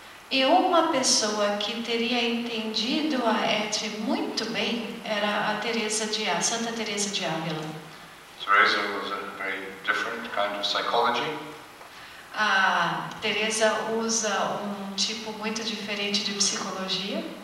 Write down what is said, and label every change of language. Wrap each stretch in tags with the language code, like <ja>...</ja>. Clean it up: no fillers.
<pt>E uma pessoa que teria entendido a Eti muito bem era a Santa Teresa de Ávila.</pt> <en>Teresa was a very different kind of psychology.</en> <pt>A Teresa usa tipo muito diferente de psicologia.</pt>